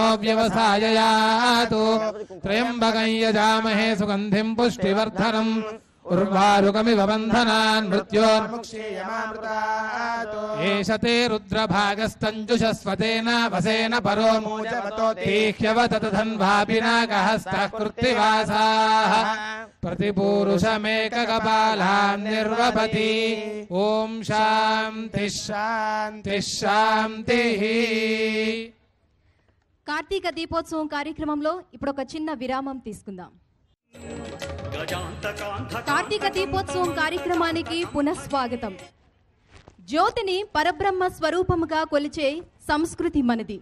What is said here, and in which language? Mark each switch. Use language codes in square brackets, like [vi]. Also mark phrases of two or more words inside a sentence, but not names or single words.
[sa] व्यवसाययातु त्रयम्बकम् यजामहे सुगन्धिम् पुष्टिवर्धनम् उर्वारुकमिव बन्धनान् मृत्योर्मुक्षीयमामृतात् एष ते रुद्रभागस्तञ्जुषस्वतेन वसेन परो मूजवतो तीह्यवत तथन्वापि नागहस्तः कृत्तिवासाः प्रतिपूरुषमेककपालान् निर्वपति ओम शांति शांति शांतिः [te] కార్తీక దీపోత్సవం కార్యక్రమంలో ఇప్పుడు ఒక చిన్న విరామం తీసుకుందాం. కార్తీక దీపోత్సవం కార్యక్రమానికి పునఃస్వాగతం. జ్యోతిని పరబ్రహ్మ స్వరూపముగా కొలిచే సంస్కృతి మనది.